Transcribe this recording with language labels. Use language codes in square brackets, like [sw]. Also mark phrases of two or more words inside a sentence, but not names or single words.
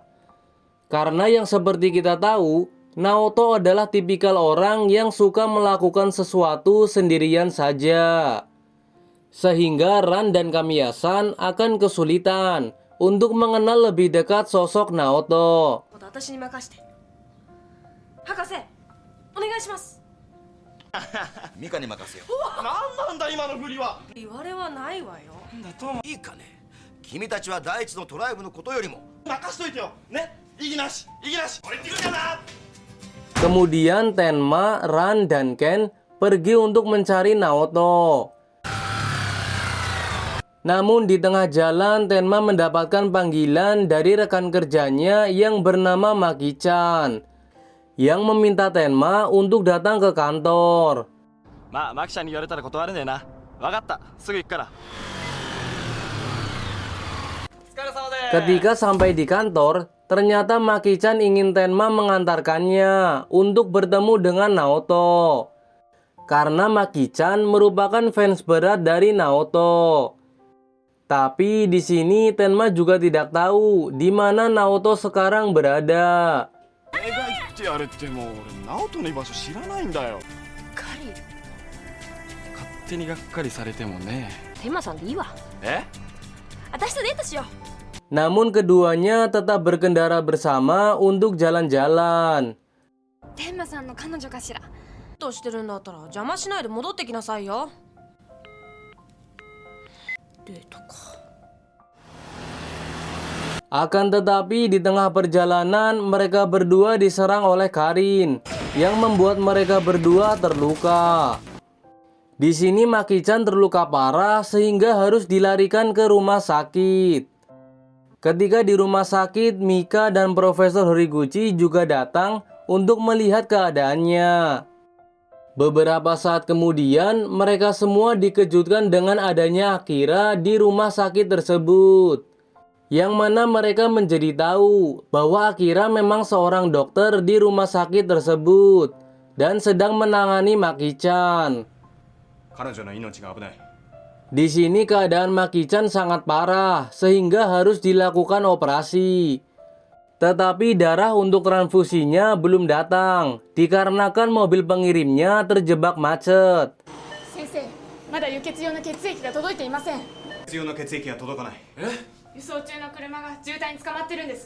[id] Karena yang seperti kita tahu, Naoto adalah tipikal orang yang suka melakukan sesuatu sendirian saja. Sehingga Ran dan Kamiya-san akan kesulitan untuk mengenal lebih dekat sosok Naoto. [ja] 私に任せて。博士、お願いします。ミカに任せよなんなんだ今の振りは。言われはないわよ。なんだともいいかね君たちは第一のトライブのことよりも任しといてよね。意義なし意義なし。俺言ってくるからな。 [id] Kemudian Tenma, Ran, dan Ken pergi untuk mencari Naoto. Namun di tengah jalan Tenma mendapatkan panggilan dari rekan kerjanya yang bernama Maki-chan, yang meminta Tenma untuk datang ke kantor. [ja] まあマキちゃんに言われたら断れねえな。わかった。すぐ行くから。お疲れ様です。 [id] Ketika sampai di kantor, ternyata Maki-chan ingin Tenma mengantarkannya untuk bertemu dengan Naoto. Karena Maki-chan merupakan fans berat dari Naoto. Tapi di sini Tenma juga tidak tahu di mana Naoto sekarang berada. [ja] 映画行ってやれってもう俺ナオトの居場所知らないんだよ。カリ、勝手にがっかりされてもね。テンマさんでいいわ。え？私とデートしよう。 [id] Namun keduanya tetap berkendara bersama untuk jalan-jalan. [ja] 天馬さんの彼女かしら。としてるんだったら邪魔しないで戻ってきなさいよ。デートか。 [id] Akan tetapi di tengah perjalanan mereka berdua diserang oleh Karin yang membuat mereka berdua terluka. Di sini Maki-chan terluka parah sehingga harus dilarikan ke rumah sakit. Ketika di rumah sakit, Mika dan Profesor Horiguchi juga datang untuk melihat keadaannya. Beberapa saat kemudian mereka semua dikejutkan dengan adanya Akira di rumah sakit tersebut. Yang mana mereka menjadi tahu bahwa Akira memang seorang dokter di rumah sakit tersebut dan sedang menangani Maki-chan. [ja] 彼女の命が危ない。 [id] Di sini keadaan Maki-chan sangat parah sehingga harus dilakukan operasi. Tetapi darah untuk transfusinya belum datang dikarenakan mobil pengirimnya terjebak macet. [ja] 先生、まだ輸血用の血液が届いていません。必要な血液が届かない。え？輸送中の車が渋滞に捕まってるんです。